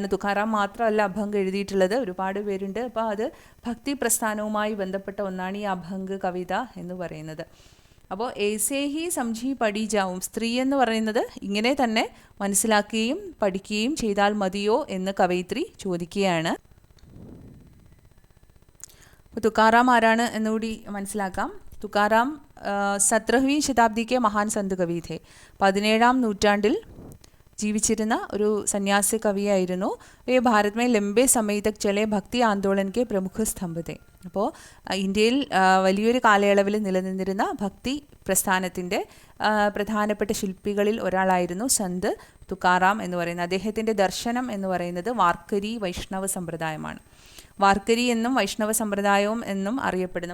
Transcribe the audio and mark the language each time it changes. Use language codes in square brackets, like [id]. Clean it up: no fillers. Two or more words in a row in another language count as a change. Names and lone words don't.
[ml] തുക്കാറാം മാത്രമല്ല അഭംഗ് എഴുതിയിട്ടുള്ളത്, ഒരുപാട് പേരുണ്ട്. അപ്പോൾ അത് ഭക്തി പ്രസ്ഥാനവുമായി ബന്ധപ്പെട്ട ഒന്നാണ് ഈ അഭംഗ് കവിത എന്ന് പറയുന്നത്. അപ്പോൾ [hi] ऐसे ही समझी पढ़ी जाऊं, [ml] സ്ത്രീ എന്ന് പറയുന്നത് ഇങ്ങനെ തന്നെ മനസ്സിലാക്കുകയും പഠിക്കുകയും ചെയ്താൽ മതിയോ എന്ന് കവയിത്രി ചോദിക്കുകയാണ്. അപ്പോൾ തുക്കാറാം ആരാണ് എന്നുകൂടി മനസ്സിലാക്കാം. [hi] തുക്കാറാം 17वीं शताब्दी के महान संत कवि थे. [ml] 17ാം നൂറ്റാണ്ടിൽ ജീവിച്ചിരുന്ന ഒരു സന്യാസി കവിയായിരുന്നു. [hi] ये भारत में लंबे समय तक चले भक्ति आंदोलन के प्रमुख स्तंभ थे. [ml] അപ്പോൾ ഇന്ത്യയിൽ വലിയൊരു കാലയളവിൽ നിലനിന്നിരുന്ന ഭക്തി പ്രസ്ഥാനത്തിൻ്റെ പ്രധാനപ്പെട്ട ശില്പികളിൽ ഒരാളായിരുന്നു സന്ത് തുക്കാറാം എന്ന് പറയുന്നത്. അദ്ദേഹത്തിൻ്റെ ദർശനം എന്ന് പറയുന്നത് വാർക്കരി വൈഷ്ണവ സമ്പ്രദായമാണ്. വാർക്കരി എന്നും വൈഷ്ണവ സമ്പ്രദായവും എന്നും അറിയപ്പെടുന്നു.